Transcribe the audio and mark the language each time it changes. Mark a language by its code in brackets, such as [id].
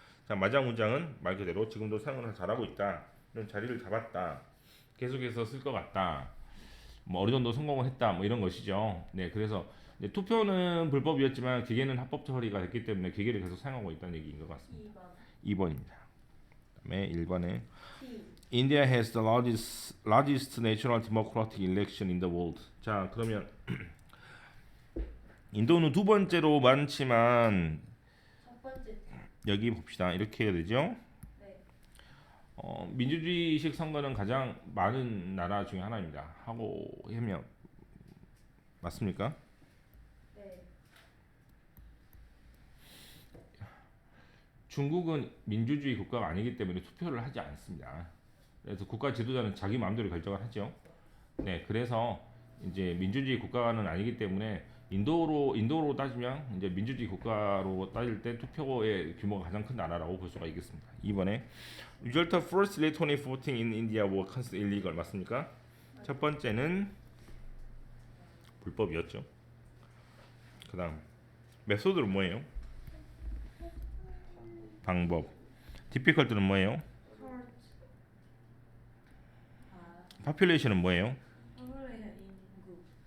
[ko] 자, 마지막 문장은 말 그대로 지금도 사용을 잘하고 있다. 이런 자리를 잡았다. 계속해서 쓸 것 같다. 뭐 어느 정도 성공을 했다. 뭐 이런 것이죠. 네, 그래서 투표는 불법이었지만 기계는 합법 처리가 됐기 때문에 기계를 계속 사용하고 있다는 얘기인 것 같습니다. 2번입니다. 그다음에 1번에 [en] India has the largest natural democratic election in the world. [ko] 자, 그러면 인도는 두 번째로 많지만 첫 번째. 여기 봅시다. 이렇게 해야 되죠. 네. 민주주의식 선거는 가장 많은 나라 중에 하나입니다. 하고 하면 맞습니까? 네. 중국은 민주주의 국가가 아니기 때문에 투표를 하지 않습니다. 그래서 국가 지도자는 자기 마음대로 결정을 하죠. 네, 그래서 이제 민주주의 국가는 아니기 때문에 인도로 따지면 이제 민주주의 국가로 따질 때 투표의 규모가 가장 큰 나라라고 볼 수가 있겠습니다. 이번에 [en] Result of first electronic voting in India was considered illegal [ko] 맞습니까? 첫 번째는 불법이었죠. 그다음 메소드는 뭐예요? 방법. difficult는 뭐예요? 카운트. 아, population은 뭐예요? population 인구.